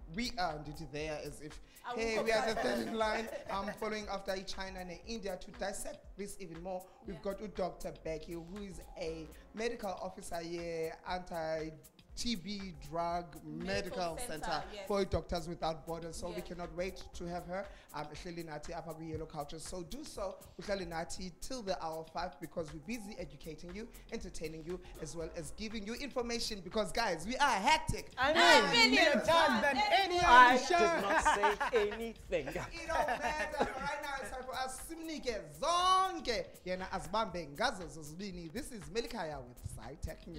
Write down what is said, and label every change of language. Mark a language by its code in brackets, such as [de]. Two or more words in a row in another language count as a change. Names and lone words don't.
[en] We are there as if, hey, we are the third in line, following after China and India. To dissect this even more, we've got Dr. Becky, who is a medical officer here, TB Drug Medical Center yes. for Doctors Without Borders. So we Yes. cannot wait to have her. [xh] Uhleli nathi apha kwi-Yellow Culture. [en] So do so, [xh] uhleli nathi [en] till the hour 5 because we're busy educating you, entertaining you, as well as giving you information because guys, we are hectic. I More time than any I other show. did not say anything. It don't matter. Right now it's time for us [xh] simnike zonke yena azibambe ngazo zozibini. [en] This is Melikaya with SciTech News.